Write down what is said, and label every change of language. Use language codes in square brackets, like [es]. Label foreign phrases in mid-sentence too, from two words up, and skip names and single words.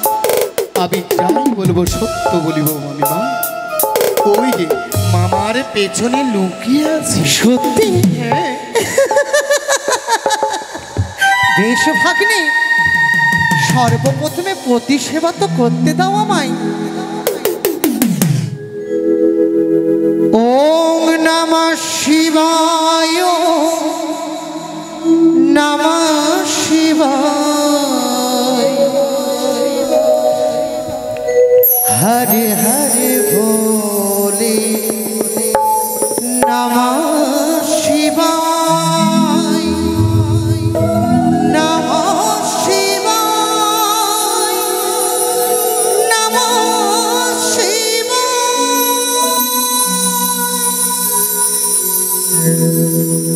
[bn] আমি যাই বলবো সত্য বলিব মামিমা। ওই যে মামার পেছনে লুকিয়ে আছে। সত্যি? হ্যাঁ। বেশ ভাগ্নে, সর্বপ্রথমে প্রতিসেবা তো করতে দাও আমায়। [sa] ওম নমঃ শিবায়, নমঃ শিবায়, হরে হরে ভোলে, নমঃ শিবায়, নমঃ শিবায়, নমঃ শিবায়।